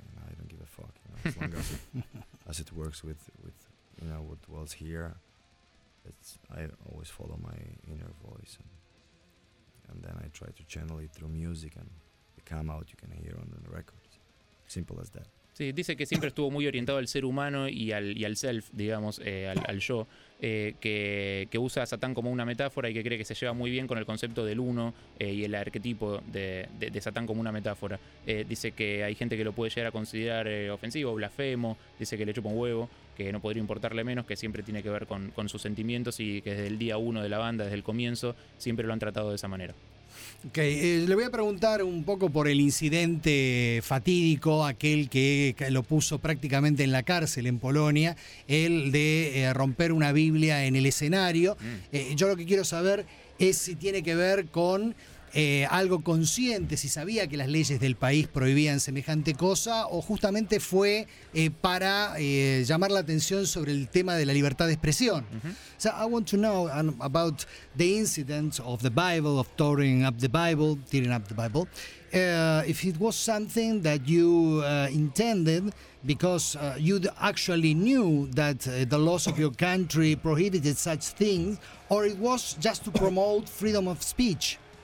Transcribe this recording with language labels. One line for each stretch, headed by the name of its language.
English: You know, I don't give a fuck, you know, as long as it works with you know what was here. It's, I always follow my inner voice, and then I try to channel it through music, and it come out, you can hear on the records. Simple as that.
Spanish: Sí, dice que siempre estuvo muy orientado al ser humano y al self, digamos, al yo, que usa a Satán como una metáfora y que cree que se lleva muy bien con el concepto del uno y el arquetipo de Satán como una metáfora. Dice que hay gente que lo puede llegar a considerar ofensivo, blasfemo, dice que le chupa un huevo, que no podría importarle menos, que siempre tiene que ver con sus sentimientos y que desde el día uno de la banda, desde el comienzo, siempre lo han tratado de esa manera. Ok, le voy a preguntar un poco por el incidente fatídico, aquel que lo puso prácticamente en la cárcel en Polonia, el de romper una Biblia en el escenario. Yo lo que quiero saber es si tiene que ver con algo consciente, si sabía que las leyes del país prohibían semejante cosa, o justamente fue para llamar la atención sobre el tema de la libertad de expresión.
English: Mm-hmm. So I want to know about the incident of the Bible, of tearing up the Bible, if it was something that you intended because you actually knew that the laws of your country prohibited such things, or it was just to promote freedom of speech.